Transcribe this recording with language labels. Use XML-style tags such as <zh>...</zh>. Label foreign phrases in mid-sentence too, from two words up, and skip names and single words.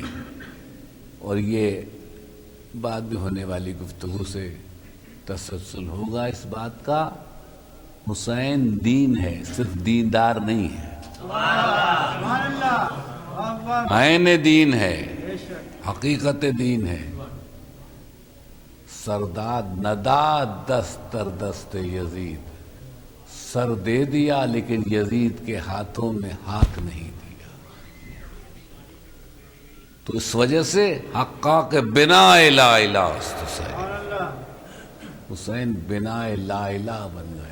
<ur>اور یہ بعد میں ہونے والی گفتگو سے تسلسل ہوگا اس بات کا. حسین دین ہے، صرف دیندار نہیں ہے، عین دین ہے، حقیقت دین ہے.</ur> <fa>سرداد نداد دست در دست یزید،</fa> <ur>سر دے دیا لیکن یزید کے ہاتھوں میں ہاتھ نہیں دیا. تو اس وجہ سے حقا کے بنا لا الہ حسین، حسین بنا لا الہ بن گئے.</ur>